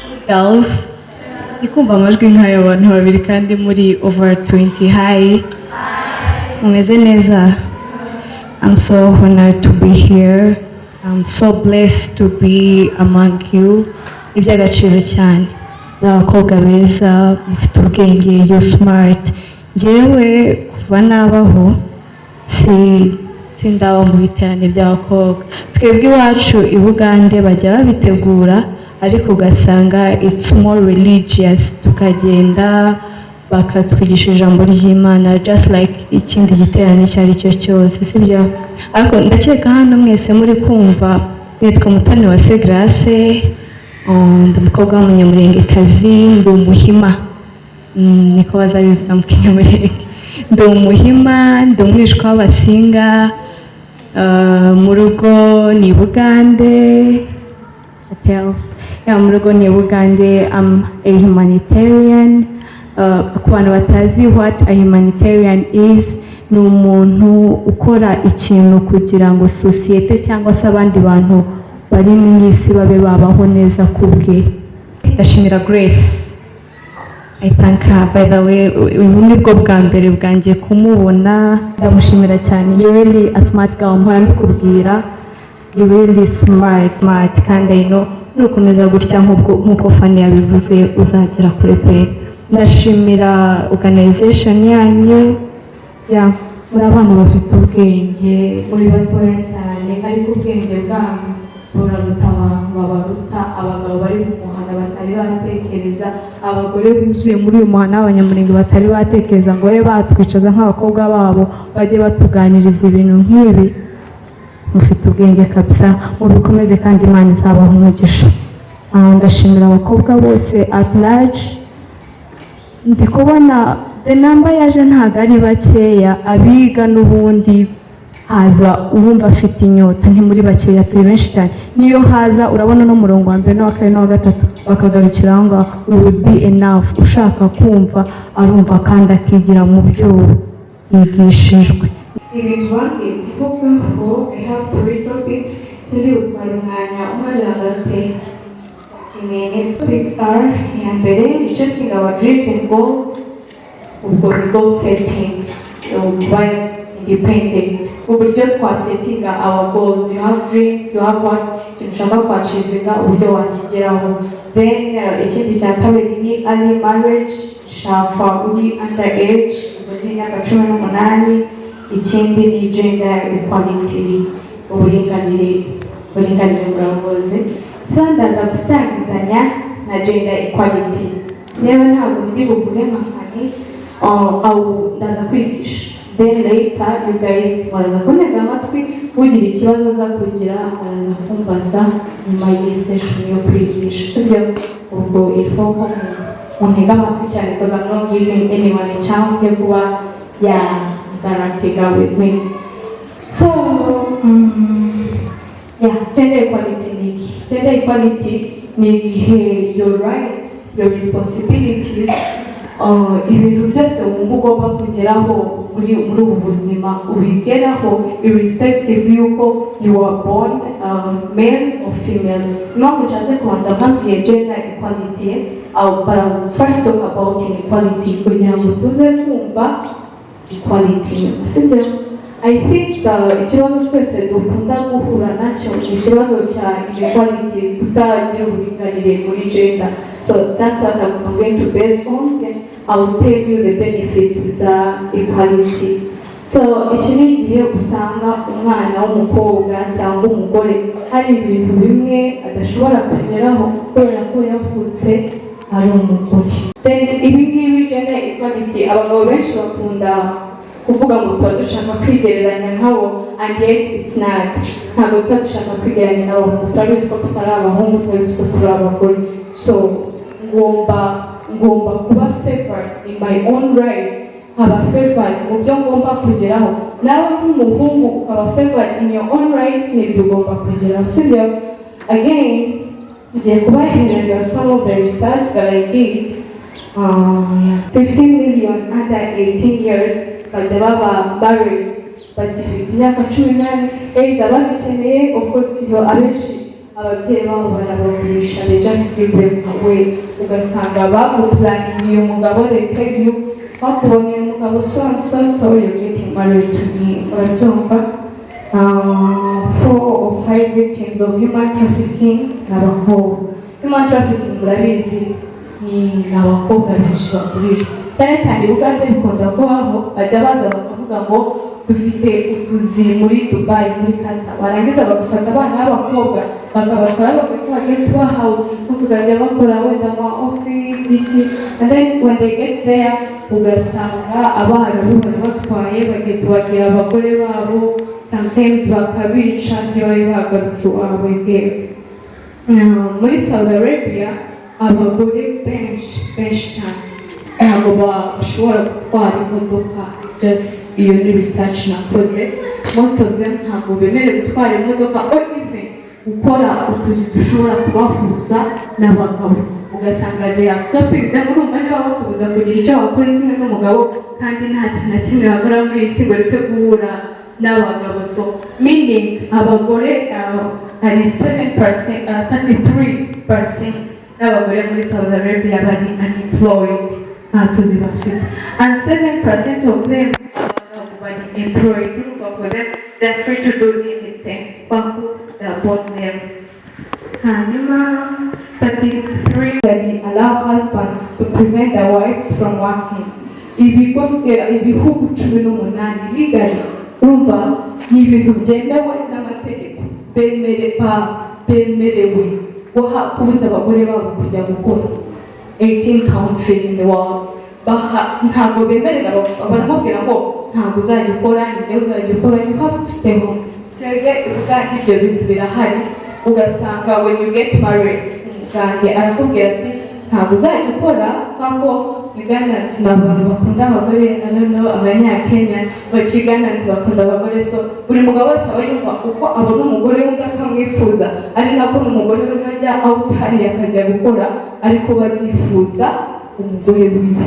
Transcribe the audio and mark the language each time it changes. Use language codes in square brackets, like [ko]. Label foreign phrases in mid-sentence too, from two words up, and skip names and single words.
[en] girls. [rw] Ikumva amajwi nk'ay'abantu babiri kandi muri over 20. Hi. Mumeze neza? [en] I'm so honored to be here. I'm so blessed to be among you. [rw] Iby'agaciro cyane. Abakobwa beza, mufite ubwenge, [en] you smart. [rw] Njyewe kuva nabaho sindaba mu biterane by'abakobwa. Twebwe iwacu i Bugande bajya babitegura ariko ugasanga [en] it's more religious, [rw] tukagenda bakatwigisha ijambo ry'Imana [en] just like [rw] ikindi giterane icyo ari cyo cyose, sibyo? Ariko ndakeka hano mwese muri kumva nitwa Mutoniwase Grace, ndi umukobwa w'umunyamurengekazi, ndi umuhima, niko bazabivuga mu Kinyamurenge. Ndi umuhima, ndi umwishwa w'Abasinga, mu rugo ni Bugande. Mu rugo ni Bugande. [en] I'm a humanitarian. [rw] Ku bantu batazi [en] what a humanitarian is, [rw] ni umuntu ukora ikintu kugira ngo sosiyete cyangwa se abandi bantu bari mu isi babe babaho neza kubwe. Ndashimira Grace. [en] I thank her, by the way, [rw] ubu ni bwo bwa mbere bwanjye kumubona. Ndamushimira cyane. [en] You really a smart girl, [rw] mpora mbikubwira. [en] You really smart, [rw] kandi [en] I know [rw] nukomeza gutya nk'uko Fanny yabivuze uzagera kure pe. Ndashimira organization yanyu. Muri abana bafite ubwenge, muri batoya cyane, ariko ubwenge bwanyu buraruta abantu babaruta, abagabo bari mu muhanda batari batekereza, abagore buzuye muri uyu muhanda w'Abanyamurenge batari batekereza ngo batwicaza nk'abakobwa babo bajye batuganiriza ibintu nk'ibi. Mufite ubwenge kabisa, mubikomeze kandi Imana izabaha umugisha. Ndashimira abakobwa bose [en] at large. [rw] Ndi kubona [en] the number [rw] yaje ntabwo ari bakeya, abiga n'ubundi haza uwumva afite inyota, ntimuri bakeya, turi benshi cyane. Niyo haza urabona no murongo wa mbere n'uwa kabiri n'uwa gatatu bakagarukira aho ngaho, [en] we would be enough. [rw] Ushaka kumva arumva kandi akigira mu byo yigishijwe. Ibintu bambwiye kuvuga ngo [en] I have 3 topics, [rw] sindi gutwara umwanya hagati minutes. [en] Topics are [rw] iya mbere, [en] chasing our dreams and goals. [rw] Ubwo ni [en] goal setting, by independent. [rw] Uburyo twasetinga [en] our goals. You have dreams, you have what [rw] ikintu ushaka kwachivinga, uburyo wakigeraho. Then ikindi cya kabiri ni [en] early marriage, [rw] shaka uri [en] under age, [rw] uri imyaka 18. Ikindi ni [en] gender equality, [rw] uburinganire buramuze. Ndaza gutangizanya na [en] gender equality. [rw] Rero ntabwo ndi buvuge nka Fanny, ndaza kwigisha. [en] Then later you guys [rw] muraza kuntega amatwi, ugira ikibazo aza kugira araza kumbaza nyuma y'iyi session yo kwigisha, sibyo? Ubwo ifoko muntega amatwi cyane [en] because I'm not giving anyone a chance [rw] yo kuba [en] interacting with me. So gender equality. Gender equality ni your rights, your responsibilities, [rw] ibintu byose wumva ugomba kugeraho muri ubu buzima ubigeraho irrespective yuko [en] you are born male or female. [rw] Impamvu nshaka kubanza nkabwiye [en] gender equality, but I'll first talk about inequality [rw] kugira ngo tuze kumva equality. Sibyo? [en] I think [rw] ikibazo twese dukunda guhura nacyo ni ikibazo cya inequality, kutagira uburinganire muri gender. [en] So that's what I'm going to base on. Then I'll tell you the benefits za equality. [rw] So iki ni igihe usanga umwana w'umukobwa cyangwa umugore hari ibintu bimwe adashobora kugeraho kubera ko yavutse ari umugore. Then ibi ngibi [en] gender equality [rw] abagabo benshi bakunda kuvuga ngo tuba dushaka kwigereranya nkabo, [en] and yet it's not. [rw] Ntabwo tuba dushaka kwigereranya nabo, turabizi ko tutari abahungu, turabizi ko turi abagore. [en] So [rw] ngomba kuba [en] favored in my own rights, [rw] nkaba favored mu byo ngomba kugeraho. Nawe nk'umuhungu ukaba favored [en] in your own rights [rw] n'ibyo ugomba kugeraho, sibyo? Again, ngiye kubahereza [en] some of the research that I did. [rw] 15 million [en] under 18 years [rw] bajya baba married, bagifite imyaka 18, either babikeneye. [en] Of course [rw] iyo abenshi ababyeyi babo barabagurisha, [en] they just give them away. [rw] Ugasanga bagupulaningiye umugabo, [en] they tell you [rw] bakuboneye umugabo [en] so and so, so you're getting married to me. [rw] Urabyumva? [en] 4 or 5 victims of human trafficking n'abakobwa. Human trafficking [rw] murabizi ni abakobwa benshi bagurishwa, cyane cyane Uganda bikunda kubaho, bajya baza bakavuga ngo dufite utuzi muri Dubai, muri Qatar, barangiza bagafata abana b'abakobwa bakabatwara bagahita bagiye kubaha utuzi two kuzajya bakora wenda ama office iki, [en] and then when they get there [rw] ugasanga abana batwaye bagiye kubagira abagore babo, sometimes bakabica ntibabe bagaruka iwabo again. Muri Saudi Arabia abagore benshi cyane ntabwo bashobora gutwara imodoka, just iyo ni research nakoze, [en] most of them [rw] ntabwo bemerewe gutwara imodoka or even gukora utuzi dushobora kubahuza n'abagabo, ugasanga [en] they are stopping them. [rw] Urumva niba bakubuza kugira icyo bakora kumwe n'umugabo kandi nta kintu na kimwe bakora muri iyi si ngo reke guhura n'abagabo. So meaning abagore ari 7%, 33% n'abagore muri Saudi Arabia bari unemployed, nta tuzi bafite, [en] and 7% of them bari employed. For them they're free to do anything upon them. Hanyuma 33 that allow husbands to prevent their wives from working. [rw] Ibihugu 18 legally urumva ni ibintu byemewe n'amategeko, bemerewe kubuza abagore babo kujya gukora. 18 [en] countries in the world [rw] ntabwo bemerera, baramubwira ngo ntabwo uzajya ukora, n'igihe uzajya ukora, [en] you have to stay home. [rw] Twebwe uvuga ibyo bintu birahari, ugasanga [en] when you get married [rw] umugande arakubwira ati ntabwo uzajya ukora, kuko Ugandans ni abantu bakunda abagore, Abanyakenya Ugandans bakunda abagore. So buri mugabo wese aba yumva uko abona umugore wumva akamwifuza, ari nako n'umugore we najya out hariya akajya gukora, ariko bazifuza umugore wiwe.